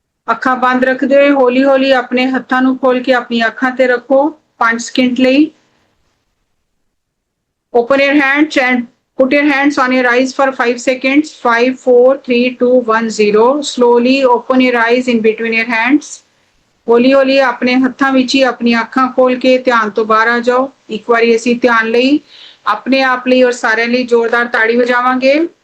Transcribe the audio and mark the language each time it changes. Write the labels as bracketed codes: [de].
[pa] ਅੱਖਾਂ ਬੰਦ ਰੱਖਦੇ ਹੋਏ ਹੌਲੀ ਹੌਲੀ ਆਪਣੇ ਹੱਥਾਂ ਨੂੰ ਖੋਲ ਕੇ ਆਪਣੀ ਅੱਖਾਂ ਤੇ ਰੱਖੋ 5 ਸਕਿੰਟ ਲਈ। [en] Open your hands and put your hands on your eyes for 5 seconds. 5, 4, 3, 2, 1, 0. Slowly open your eyes in between your hands. [pa] ਹੌਲੀ ਹੌਲੀ ਆਪਣੇ ਹੱਥਾਂ ਵਿੱਚ ਹੀ ਆਪਣੀਆਂ ਅੱਖਾਂ ਖੋਲ ਕੇ ਧਿਆਨ ਤੋਂ ਬਾਹਰ ਆ ਜਾਓ। ਇੱਕ ਵਾਰੀ ਅਸੀਂ ਧਿਆਨ ਲਈ ਆਪਣੇ ਆਪ ਲਈ ਔਰ ਸਾਰਿਆਂ ਲਈ ਜ਼ੋਰਦਾਰ ਤਾੜੀ ਵਜਾਵਾਂਗੇ।